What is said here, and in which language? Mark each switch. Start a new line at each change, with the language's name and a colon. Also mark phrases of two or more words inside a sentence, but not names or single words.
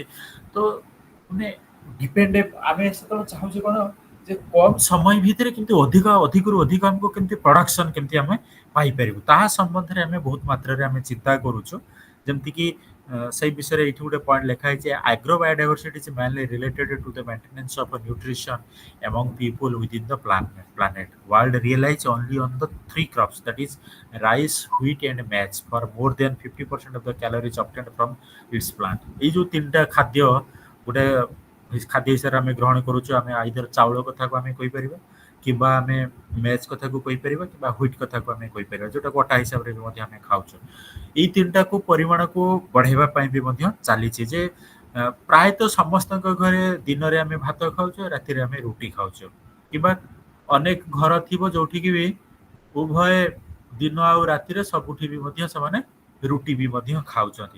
Odia: ତ ମାନେ ଡିପେଣ୍ଡ ଆମେ ସେତେବେଳେ ଚାହୁଁଛୁ କ'ଣ ଯେ କମ୍ ସମୟ ଭିତରେ କିନ୍ତୁ ଅଧିକରୁ ଅଧିକ ଆମକୁ କେମିତି ପ୍ରଡକ୍ସନ କେମିତି ଆମେ ପାଇପାରିବୁ, ତାହା ସମ୍ବନ୍ଧରେ ଆମେ ବହୁତ ମାତ୍ରାରେ ଆମେ ଚିନ୍ତା କରୁଛୁ। ଯେମିତିକି ସେଇ ବିଷୟରେ ଏଇଠି ଗୋଟେ ପଏଣ୍ଟ ଲେଖା ହେଇଛି,
English: agro biodiversity is mainly related to the maintenance of nutrition among people within the planet. World relies only on the three crops, that is rice, wheat and maize for more than 50% of the calories obtained from its plant.
Odia: ଏଇ ଯୋଉ ତିନିଟା ଖାଦ୍ୟ ଗୋଟେ ଖାଦ୍ୟ ହିସାବରେ ଆମେ ଗ୍ରହଣ କରୁଛୁ, ଆମେ ଆଇଦର ଚାଉଳ କଥାକୁ ଆମେ କହିପାରିବା କିମ୍ବା ଆମେ ମେଜ୍ କଥାକୁ କହିପାରିବା କିମ୍ବା ହ୍ୱିଟ୍ କଥାକୁ ଆମେ କହିପାରିବା, ଯୋଉଟାକୁ ଅଟା ହିସାବରେ ବି ମଧ୍ୟ ଆମେ ଖାଉଛୁ। ଏଇ ତିନିଟାକୁ ପରିମାଣକୁ ବଢେଇବା ପାଇଁ ବି ମଧ୍ୟ ଚାଲିଛି ଯେ ପ୍ରାୟତଃ ସମସ୍ତଙ୍କ ଘରେ ଦିନରେ ଆମେ ଭାତ ଖାଉଛୁ, ରାତିରେ ଆମେ ରୁଟି ଖାଉଛୁ, କିମ୍ବା ଅନେକ ଘର ଥିବ ଯୋଉଠିକି ବି ଉଭୟ ଦିନ ଆଉ ରାତିରେ ସବୁଠି ବି ମଧ୍ୟ ସେମାନେ ରୁଟି ବି ମଧ୍ୟ ଖାଉଛନ୍ତି।